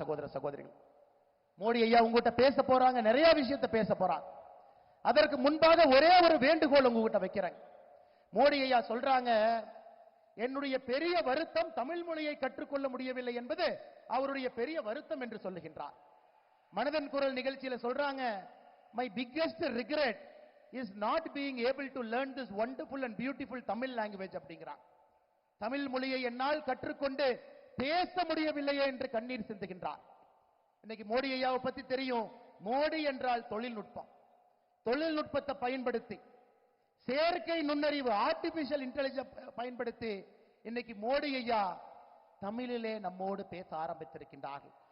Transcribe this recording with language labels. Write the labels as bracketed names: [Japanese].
[Tamil] சகோதர சகோதரிகள், மோடி ஐயா உங்ககிட்ட பேச போறாங்க, நிறைய விஷயத்தை பேச போறாங்க. அதற்கு முன்பாக ஒரே ஒரு வேண்டுகோள் உங்ககிட்ட வைக்கிறேன். மோடி ஐயா சொல்றாங்க, என்னுடைய பெரிய வருத்தம் தமிழ் மொழியை கற்றுக்கொள்ள முடியவில்லை என்பது அவருடைய பெரிய வருத்தம் என்று சொல்லுகின்றார். மனதின் குரல் நிகழ்ச்சியில சொல்றாங்க, [English] my biggest regret is not being able to learn this wonderful and beautiful Tamil language [Tamil] அப்படிங்கிறார். தமிழ் மொழியை என்னால் கற்றுக்கொண்டு பேச முடியவில்லையே என்று கண்ணீர் சிந்துகின்றார். இன்னைக்கு மோடி ஐயாவை பத்தி தெரியும். மோடி என்றால் தொழில்நுட்பம். தொழில்நுட்பத்தை பயன்படுத்தி, செயற்கை நுண்ணறிவு, ஆர்டிபிஷியல் இன்டெலிஜென்ஸ் பயன்படுத்தி இன்னைக்கு மோடி ஐயா தமிழிலே நம்மோடு பேச ஆரம்பித்திருக்கின்றார்கள்.